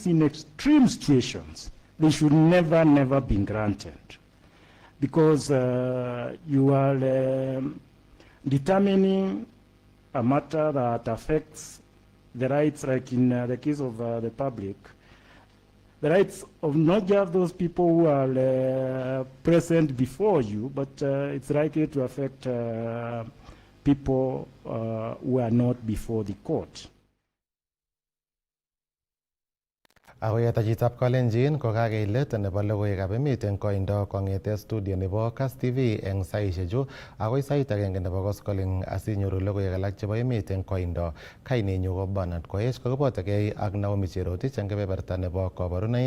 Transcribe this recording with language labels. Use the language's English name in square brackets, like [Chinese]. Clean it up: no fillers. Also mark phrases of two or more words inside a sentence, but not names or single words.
[English] in extreme situations, they should never be granted, because you are determining a matter that affects the rights, like in the case of the public, the rights of not just those people who are present before you, but it's likely to affect people who are not before the court. [Kalenjin] Ako yatachitab Kalenjin ko kakeilet nebo logoiwekab emet eng koindo kong'ete studio nebo Kass TV eng saishechu akoi sait agenge nebo koskoleng asinyoru logoiwek alak chebo emet eng koindo. Kainenyu ko Bernard Koech, kokibotokei ak Naomi Cherotich eng kebeberta nebo kabarunoik.